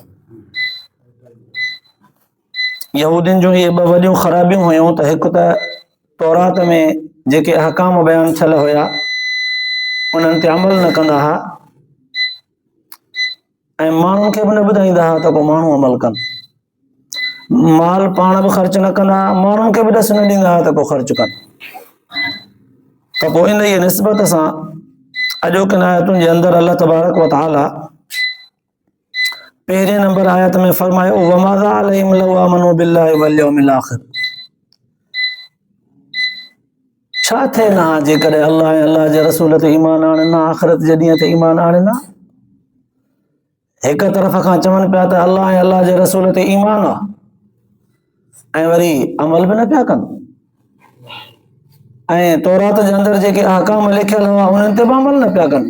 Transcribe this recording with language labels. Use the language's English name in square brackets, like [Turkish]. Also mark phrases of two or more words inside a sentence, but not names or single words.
[Sindhi] यहूदियुनि जूं इहे ॿ वॾियूं ख़राबियूं हुयूं त हिकु त तौरात में जेके अहकाम बयानु थियल हुया उन्हनि ते अमल न कंदा हुआ ऐं माण्हुनि खे बि न ॿुधाईंदा हुआ त को माण्हू अमल कनि। माल पाण बि ख़र्च न कंदा, माण्हुनि खे बि ॾस न ॾींदा त को ख़र्च कनि। त पोइ इन जी निस्बत सां अॼोकिन आयतुनि जे अंदरि अल्लाह तबारक व तआला पहिरें नंबर आयत में फरमायो [Arabic] وماذا عليهم لو آمنوا بالله واليوم الآخر. [Sindhi] छा थिए न जेकॾहिं अल्लाह ऐं अल्लाह जे रसूल ते ईमान आणनि, आख़िरत जे ॾींहं ते ईमान आणनि। हिक तरफ़ खां चवनि पिया त अल्लाह ऐं अल्लाह जे रसूल ते ईमान आहे ऐं वरी अमल बि न पिया कनि ऐं तौरात जे अंदरि जेके अहकाम लिखियल हुआ उन्हनि ते बि अमल न पिया कनि।